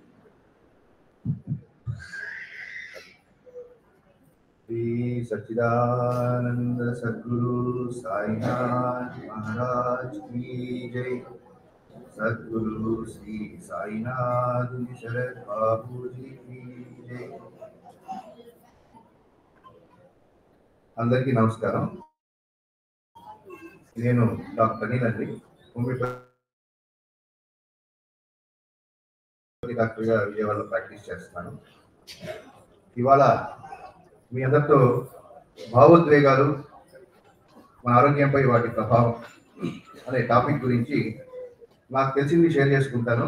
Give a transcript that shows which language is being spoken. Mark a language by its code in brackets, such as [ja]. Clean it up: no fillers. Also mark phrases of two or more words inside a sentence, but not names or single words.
[hi] श्री सच्चिदानंद सद्गुरु साईनाथ महाराज की जय। सद्गुरु श्री साईनाथ शरद बाबू जी की जय। [te] అందరికీ నమస్కారం. నేను డాక్టర్ అనిల్ అండి, హోమియోపతి డాక్టర్గా విజయవాడలో ప్రాక్టీస్ చేస్తున్నాను. ఇవాళ మీ అందరితో భావోద్వేగాలు మన ఆరోగ్యంపై వాటి ప్రభావం అనే టాపిక్ గురించి నాకు తెలిసింది షేర్ చేసుకుంటాను.